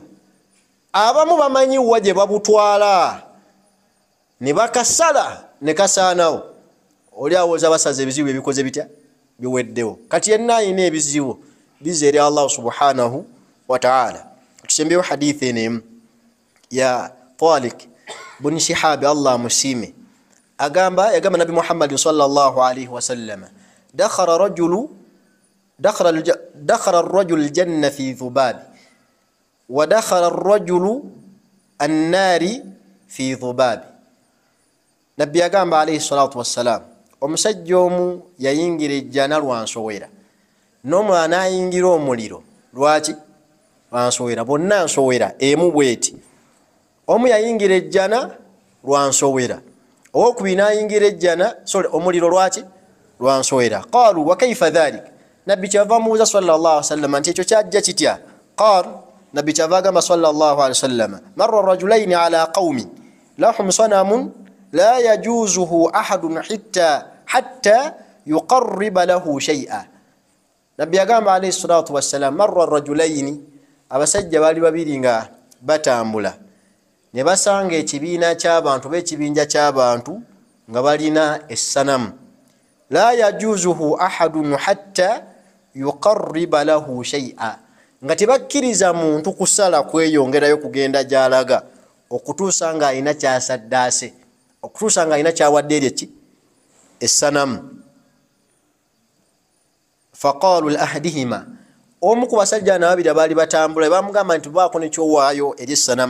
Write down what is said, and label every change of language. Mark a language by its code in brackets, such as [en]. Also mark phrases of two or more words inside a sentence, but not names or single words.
[lg] Abamu bamanyi wa gye babutwala ne bakasala ne kasaanawo. Oli awooza basaze ebizibu ebikoze bitya biweddewo. Kati yenna ayina ebizibu bize eri Allah [ar] سبحانه وتعالى. [lg] Tusembeyo hadithi eno ya Talik bun Shihab Allah musime agamba Nabi Muhammad [ar] صلى الله عليه وسلم دخل الرجل الجنة في ذباب ودخل الرجل النار في ذباب wa dakhala ar-rajul an-nari fi dhubab. [lg] Nabbi agamba [ar] عليه الصلاة والسلام [lg] omusajja omu yayingira ejjana lwa nsowera n'omulala ayingira omuliro lwaki lwa nsowera. Bonna nsowera emu bweti. Omu yayingira ejjana lwa nsowera owokubiri n'ayingira ejjana omuliro lwaki lwa nsowera. [ar] قالوا وكيف ذلك. [lg] Nabbi kyava amubuuza [ar] صلى الله عليه وسلم [lg] nti ekyo kyajja kitya. [ar] قال [lg] Nabbi kyava agamba [ar] صلى الله عليه وسلم مر رجلين على قوم لهم صنم لا يجوزه أحد حتى يقرب له شيئا. [lg] Nabbi agamba [ar] عليه الصلاة والسلام مر رجلين [lg] abasajja bali babiri nga batambula ne basanga ekibiina ky'abantu b'ekibinja ky'abantu nga balina essanamu. [ar] لا يجوزه أحد حتى يقرب له شيئا. [lg] Nga tebakkiriza muntu kusala kweyongerayo kugenda gy'alaga okutuusa nga alina kyasaddaase, okutuusa nga alina kyawadde eri essanamu. [ar] فقالوا لأحدهما, [lg] omu ku basajja n'ababiri abaali batambula bamugamba nti baako nekyowaayo eri essanamu.